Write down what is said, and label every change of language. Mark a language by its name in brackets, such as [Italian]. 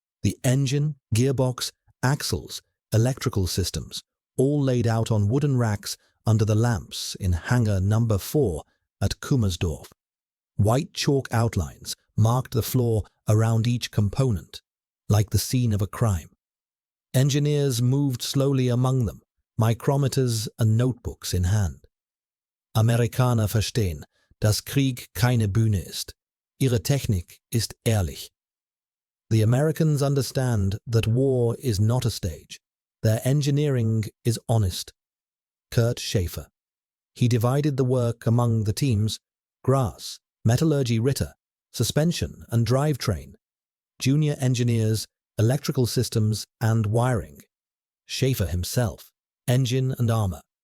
[English] The engine, gearbox, axles, electrical systems, all laid out on wooden racks under the lamps in hangar number 4 at Kummersdorf. White chalk outlines marked the floor around each component, like the scene of a crime. Engineers moved slowly among them, micrometers and notebooks in hand. [German] Amerikaner verstehen, dass Krieg keine Bühne ist. Ihre Technik ist ehrlich. [English] The Americans understand that war is not a stage. Their engineering is honest. Kurt Schaefer. He divided the work among the teams: grass, metallurgy Ritter, suspension and drivetrain, junior engineers, electrical systems and wiring, Schaefer himself, engine and armor.